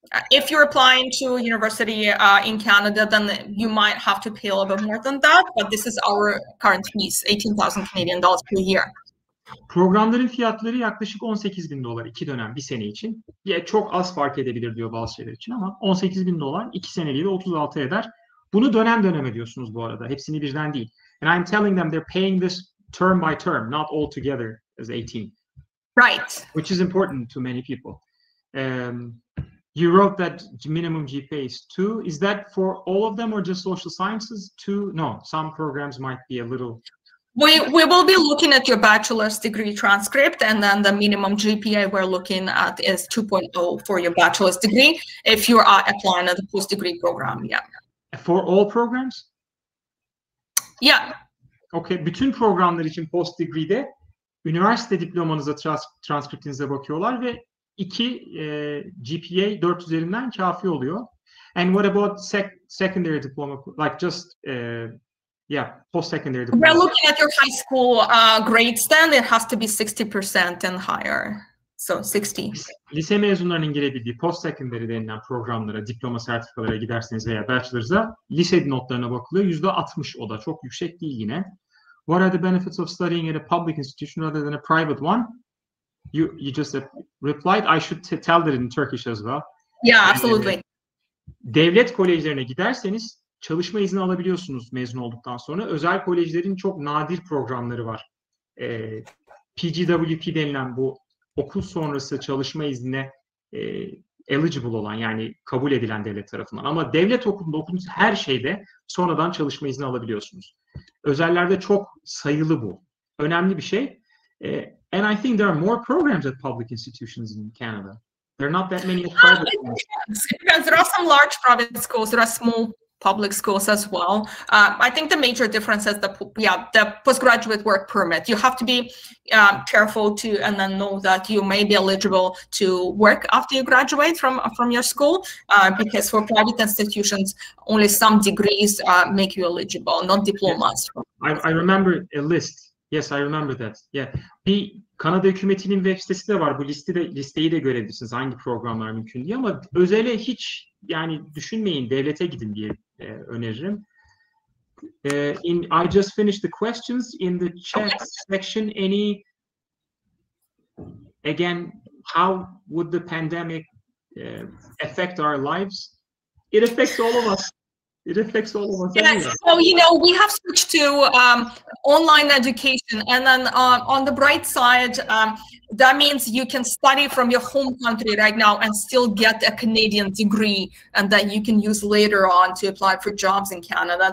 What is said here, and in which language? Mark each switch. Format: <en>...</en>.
<en>If you're applying to a university in Canada, then you might have to pay a little bit more than that. But this is our current fees, 18,000 Canadian dollars per year.</en> <tr>Programların fiyatları yaklaşık 18.000 dolar 2 dönem, bir sene için. Çok az fark edebilir diyor bazı şeyler için ama 18.000 dolar 2 seneliği de 36 eder. Bunu dönem dönem ödüyorsunuz bu arada. Hepsini birden değil.</tr> <en>And I'm telling them they're paying this term by term, not all together as 18. Right. Which is important to many people. You wrote that minimum GPA is 2. Is that for all of them or just social sciences? 2? No, some programs might be a little... We will be looking at your bachelor's degree transcript, and then the minimum GPA we're looking at is 2.0 for your bachelor's degree if you are applying at the post-degree program, yeah. For all programs? Yeah.</en> <tr>Okay, bütün programlar için post-degree'de üniversite diplomanıza, transkriptinize bakıyorlar ve 2 GPA 4 üzerinden kafi oluyor.</tr> <en>And what about secondary diploma, like just... Yeah, post-secondary diploma. We're looking at your high school grades then. It has to be 60% and higher. So 60.</en> <tr>Lise mezunlarının girebildiği post-secondary denilen programlara, diploma sertifikalara giderseniz veya bachelor'za lise notlarına bakılıyor. %60 o da. Çok yüksek değil yine.</tr> <en>What are the benefits of studying at a public institution rather than a private one? You just replied. I should tell that in Turkish as well. Yeah, absolutely.</en> <tr>Devlet kolejlerine giderseniz çalışma izni alabiliyorsunuz mezun olduktan sonra. Özel kolejlerin çok nadir programları var. PGWP denilen bu okul sonrası çalışma iznine eligible olan, yani kabul edilen devlet tarafından. Ama devlet okulunda okuduğunuz her şeyde sonradan çalışma izni alabiliyorsunuz. Özellerde çok sayılı bu. Önemli bir şey.</tr> <en>And I think there are more programs at public institutions in Canada. There are not that many private ones. There are some large private schools. There are small public schools as well. I think the major difference is the postgraduate work permit. You have to be careful to and then know that you may be eligible to work after you graduate from your school, because for private institutions, only some degrees make you eligible, not diplomas. Yes. I remember a list. Yes, I remember that. Yeah.</en> <tr>Bir Kanada hükümetinin web sitesi de var. Bu listeyi de görebilirsiniz. Hangi programlar mümkün diye, ama özele hiç yani düşünmeyin, devlete gidin diye öneririm.</tr> <en>I just finished the questions in the chat section. Again, how would the pandemic affect our lives? It affects all of us. It affects all of us. Yes, so we have switched to online education, and then on the bright side, that means you can study from your home country right now and still get a Canadian degree, and that you can use later on to apply for jobs in Canada.</en>